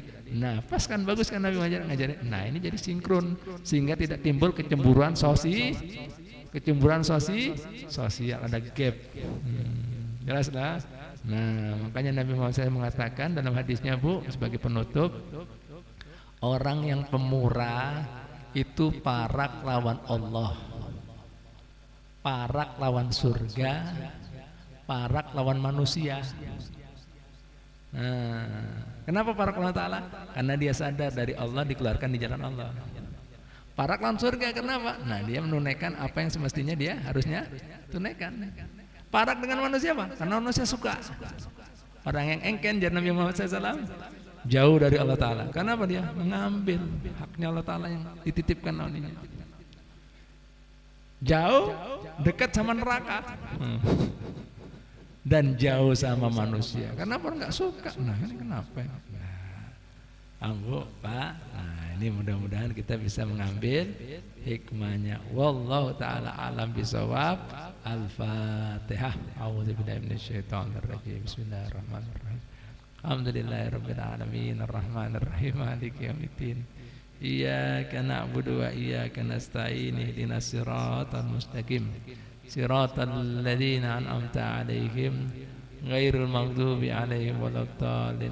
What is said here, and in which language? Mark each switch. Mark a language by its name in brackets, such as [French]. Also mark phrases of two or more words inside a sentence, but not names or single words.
[Indonesian] Nah pas kan, bagus kan Nabi ngajarin. Nah ini jadi sinkron, sehingga tidak timbul kecemburuan sosial, ada gap. Jelas lah. Nah makanya Nabi Muhammad SAW mengatakan dalam hadisnya Bu, sebagai penutup, orang yang pemurah itu [Banjar] parak lawan Allah, parak lawan surga, parak lawan manusia. [Indonesian] Nah, kenapa [Banjar] parak lawan Ta'ala? [Indonesian] Karena dia sadar dari Allah dikeluarkan di jalan Allah. [Banjar] Parak lawan surga [Indonesian] kenapa? Nah dia menunaikan apa yang semestinya dia harusnya tunaikan. Parak dengan manusia apa? Karena manusia suka. Orang yang engken, jar Nabi Muhammad SAW, jauh dari Allah Ta'ala. Kenapa dia? Mengambil haknya Allah Ta'ala yang dititipkan olehnya. Jauh, dekat sama neraka. Dan jauh sama manusia. Kenapa nggak suka? Nah ini kenapa? Ambo Pak. Nah ini mudah-mudahan kita bisa mengambil hikmahnya. [Arabic] والله تعالى أعلم بالصواب. Al-Fatihah. أعوذ بالله من الشيطان الرجيم. بسم الله الرحمن الرحيم. الحمد لله رب العالمين الرحمن الرحيم مالك يوم الدين. إياك نعبد وإياك نستعين اهدنا الصراط المستقيم. صراط الذين أنعمت عليهم غير المغضوب عليهم ولا الضالين.